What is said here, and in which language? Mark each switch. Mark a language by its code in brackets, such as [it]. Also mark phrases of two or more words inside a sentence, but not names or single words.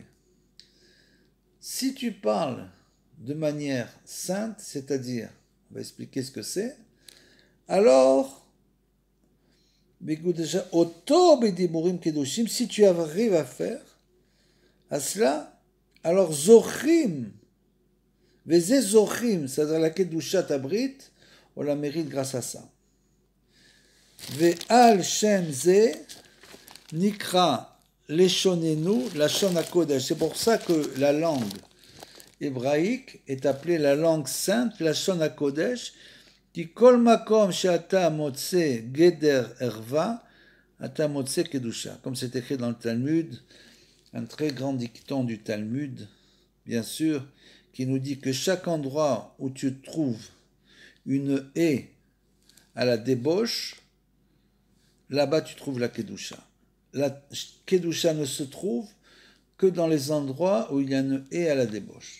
[fr] Si tu parles de manière sainte, c'est-à-dire, on va expliquer ce que c'est, alors, si tu arrives à faire à cela, alors zochim, c'est-à-dire la [he] קדושת הברית, [fr] on la mérite grâce à ça. [he] ועל שם זה נקרא לשוננו לשון הקודש. [fr] C'est pour ça que la langue hébraïque est appelée la langue sainte, [he] לשון הקודש, qui כל מקום שאתה מוצא גדר ערוה אתה מוצא קדושה. [fr] Comme c'est écrit dans le Talmud, un très grand dicton du Talmud, bien sûr, qui nous dit que chaque endroit où tu trouves une haie à la débauche, là-bas tu trouves la Kedusha. La Kedusha ne se trouve que dans les endroits où il y a une haie à la débauche.